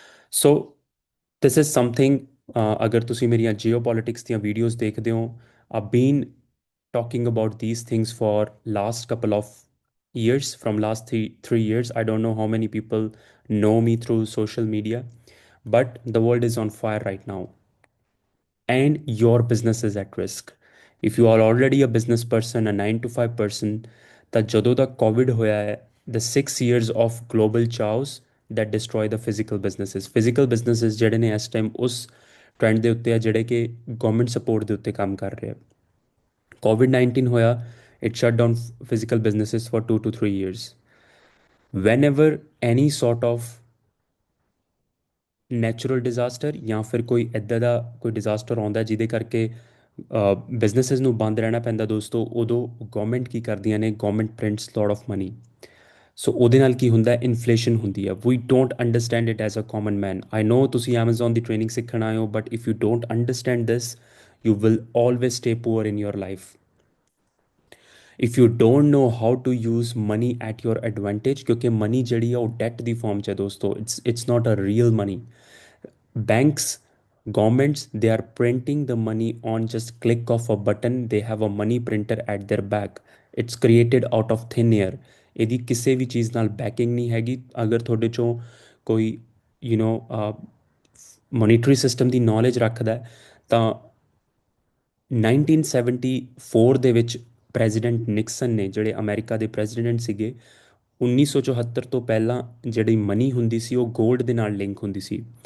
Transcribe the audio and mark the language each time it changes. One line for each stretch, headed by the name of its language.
English: So this is something
Punjabi: ਅਗਰ ਤੁਸੀਂ ਮੇਰੀਆਂ geopolitics ਦੀਆਂ videos ਦੇਖਦੇ ਹੋ
English: I've been talking about these things for last couple of years from last three years I don't know how many people know me through social media but the world is on fire right now and your business is at risk. If you are already a business person, a 9 to 5 person,
Punjabi: ਤਾਂ ਜਦੋਂ ਦਾ COVID ਹੋਇਆ ਹੈ,
English: the 6 years of global chaos that destroy the physical businesses
Punjabi: ਜਿਹੜੇ ਨੇ ਇਸ time ਉਸ trend ਦੇ ਉੱਤੇ ਆ ਜਿਹੜੇ ਕਿ ਗਵਰਨਮੈਂਟ ਸਪੋਰਟ ਦੇ ਉੱਤੇ ਕੰਮ ਕਰ ਰਹੇ ਆ।
English: COVID-19 ਹੋਇਆ, it shut down physical businesses for 2 to 3 years. Whenever any sort of
Punjabi: natural disaster ਜਾਂ ਫਿਰ ਕੋਈ ਇੱਦਾਂ ਦਾ ਕੋਈ ਡਿਜ਼ਾਸਟਰ ਆਉਂਦਾ ਜਿਹਦੇ ਕਰਕੇ ਬਿਜ਼ਨਸਿਸ ਨੂੰ ਬੰਦ ਰਹਿਣਾ ਪੈਂਦਾ ਦੋਸਤੋ, ਉਦੋਂ ਗਵਰਨਮੈਂਟ ਕੀ ਕਰਦੀਆਂ ਨੇ,
English: Government prints lot of money.
Punjabi: ਸੋ ਉਹਦੇ ਨਾਲ ਕੀ ਹੁੰਦਾ, ਇਨਫਲੇਸ਼ਨ ਹੁੰਦੀ ਹੈ।
English: We don't understand it as a common man. I know
Punjabi: ਤੁਸੀਂ ਐਮਾਜ਼ੋਨ ਦੀ ਟ੍ਰੇਨਿੰਗ ਸਿੱਖਣ ਆਏ ਹੋ,
English: But if you don't understand this, you will always stay poor in your life. If you don't know how to use money at your advantage,
Punjabi: ਕਿਉਂਕਿ money ਜਿਹੜੀ ਆ ਉਹ that ਦੀ farm 'ਚ ਹੈ ਦੋਸਤੋ,
English: it's not a real money. Banks, governments, they are printing the money on just click of a button. They have a money printer at their back. It's created out of thin air.
Punjabi: ਇਹਦੀ ਕਿਸੇ ਵੀ ਚੀਜ਼ ਨਾਲ banking ਨਹੀਂ ਹੈਗੀ। ਅਗਰ ਤੁਹਾਡੇ ਚੋਂ ਕੋਈ you know monetary system ਦੀ knowledge ਰੱਖਦਾ ਹੈ, ਤਾਂ 1974 ਦੇ ਵਿੱਚ ਪ੍ਰੈਜ਼ੀਡੈਂਟ ਨਿਕਸਨ ਨੇ, ਜਿਹੜੇ ਅਮਰੀਕਾ ਦੇ ਪ੍ਰੈਜ਼ੀਡੈਂਟ ਸੀਗੇ, 1974 ਤੋਂ ਪਹਿਲਾਂ ਜਿਹੜੀ ਮਨੀ ਹੁੰਦੀ ਸੀ ਉਹ ਗੋਲਡ ਦੇ ਨਾਲ ਲਿੰਕ ਹੁੰਦੀ ਸੀ।